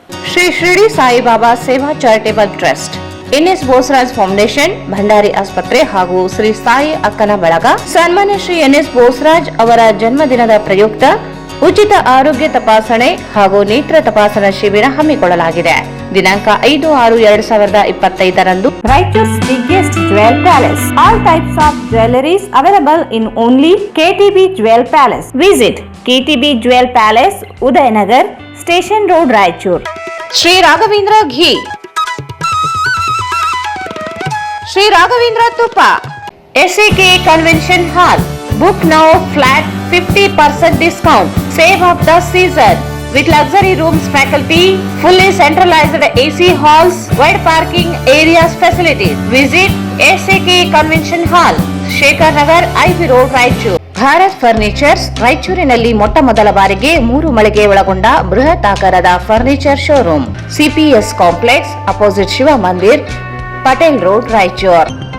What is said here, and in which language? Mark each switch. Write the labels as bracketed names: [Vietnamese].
[Kannada] ಶ್ರೀ ಶಿರಡಿ ಸಾಯಿಬಾಬಾ ಸೇವಾ charitable trust, N S Bosaraj foundation, Bhandari ಆಸ್ಪತ್ರೆ ಹಾಗೂ ಶ್ರೀ ಸಾಯಿ ಅಕ್ಕನ ಬಳಗ. ಸನ್ಮಾನ್ಯ ಶ್ರೀ ಎನ್ಎಸ್ ಬೋಸರಾಜ್ ಅವರ ಜನ್ಮದಿನದ ಪ್ರಯುಕ್ತ ಉಚಿತ ಆರೋಗ್ಯ ತಪಾಸಣೆ ಹಾಗೂ ನೇತ್ರ ತಪಾಸಣಾ ಶಿಬಿರ ಹಮ್ಮಿಕೊಳ್ಳಲಾಗಿದೆ. [English] ದಿನಾಂಕ 5/6/2025 Raichur's biggest jewel palace. All types of jewelries available in only KTB Jewel Palace. Visit KTB Jewel Palace, Udayanagar, Station Road, Raichur. Sri Raghavendra Ghee, Sri Raghavendra Tupa, SAK Convention Hall. Book now, flat 50% discount. Save of the season with luxury rooms, faculty, fully centralized AC halls, wide parking areas, facilities. Visit SAK Convention Hall, Shekhar Nagar, IB Road, Raichur. [Kannada] Bharat furnitures ರಾಯಚೂರಿನಲ್ಲಿ ಮೊಟ್ಟ ಮೊದಲ ಬಾರಿಗೆ 3 ಮಳಿಗೆ ಒಳಗೊಂಡ ಬೃಹತ್ ಆಕಾರದ furniture showroom. CPS complex, opposite Shiva ಮಂದಿರ್, Patel road, Raichur.